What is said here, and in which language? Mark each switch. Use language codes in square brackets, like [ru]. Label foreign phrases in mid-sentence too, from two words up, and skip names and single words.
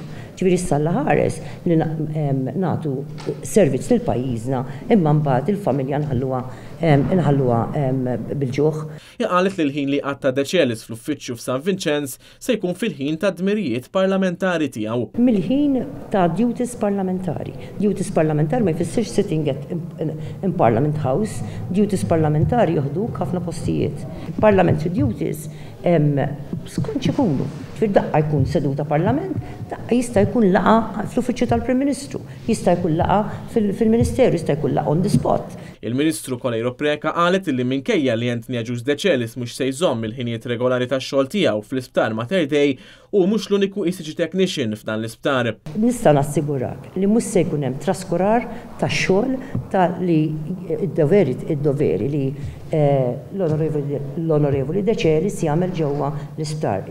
[mt] Ġifieri issa ħares li nagħtu servizz lil pajjiżna imma mbagħad il-familja nħalluha bil-ġuħ. Qalet li l-ħin li qatta De Celis fl-uffiċċju f'San Vincenz se jkun fil-ħin ta' dmirijiet parlamentari tiegħu. Mill-ħin ta' duties parlamentari. Duties parlamentari ma jfissirx [en] sitting in Parliament House, [mt] duties parlamentari joħduk ħafna postijiet. [en] Parliamentary duties [mt] skont ikunu. Fid-daqqa jkun seduta parlament, daqqa jista' jkun laqa fl-uffiċċju tal-Prim Ministru, jista' jkun laqa fil-Ministeru, jista' jkun laqa [en] on the spot. [mt] Il-Ministru Colejro Preca qalet li minkejja li Anthony Agius De Celis mhux se jżomm il-ħinijiet regolari tax-xogħol tiegħu fl-Isptar Mater Dei u mhux l-uniku [en] ECG Technician [mt] f'dan l-isptar. Nista' nassigurak li mhux se jkun hemm traskurar tax-xogħol ta' li id-doveri li l-Onorevoli De Celis jagħmel ġewwa l-isptar.